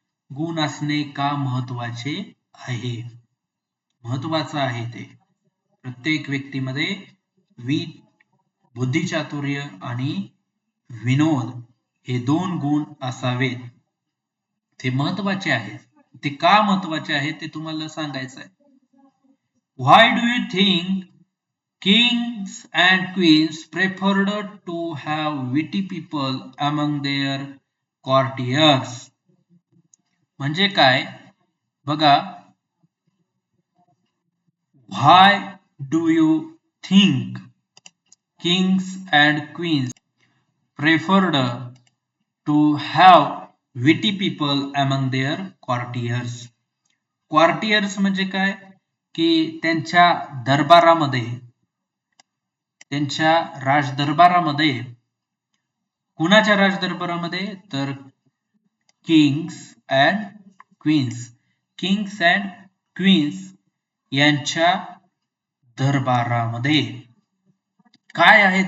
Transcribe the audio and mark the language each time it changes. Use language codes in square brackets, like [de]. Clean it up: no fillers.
[mr] गुण असणे का महत्वाचे आहे? महत्वाचं आहे ते. प्रत्येक व्यक्तीमध्ये बुद्धिचातुर्य आणि विनोद हे 2 गुण असावेत. ते महत्वाचे आहेत. ते का महत्वाचे आहेत ते तुम्हाला सांगायचं आहे. [en] Why do you think kings and queens preferred to have witty people among their courtiers? [mr] म्हणजे काय बघा, [en] why do you think kings and queens preferred to have witty people among their courtiers? [mr] courtiers म्हणजे काय की त्यांच्या दरबारामध्ये, त्यांच्या राजदरबारामध्ये, कुणाच्या राजदरबारामध्ये तर Kings and queens, Kings and queens यांच्या दरबारामध्ये काय आहे?